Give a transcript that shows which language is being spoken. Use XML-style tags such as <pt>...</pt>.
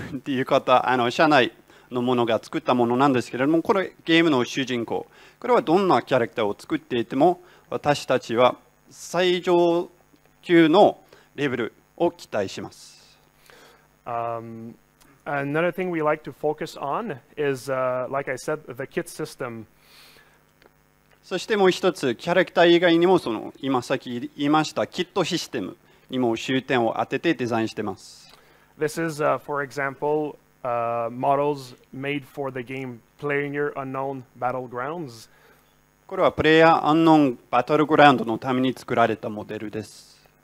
<ja>っていう方、社内のものが作ったものなんですけれども、これゲームの主人公、これはどんなキャラクターを作っていても、私たちは最上級のレベルを期待します。</ja> <en>Another thing we like to focus on is, like I said, the kit system.</en> <ja>そしてもう一つ、キャラクター以外にも今さっき言いましたキットシステムにも終点を当ててデザインしています。</ja> <en>This is, for example, models made for the game PlayerUnknown Battlegrounds.</en> <ja>これはプレイヤーアンノンバトルグラウンドのために作られたモデルです。</ja>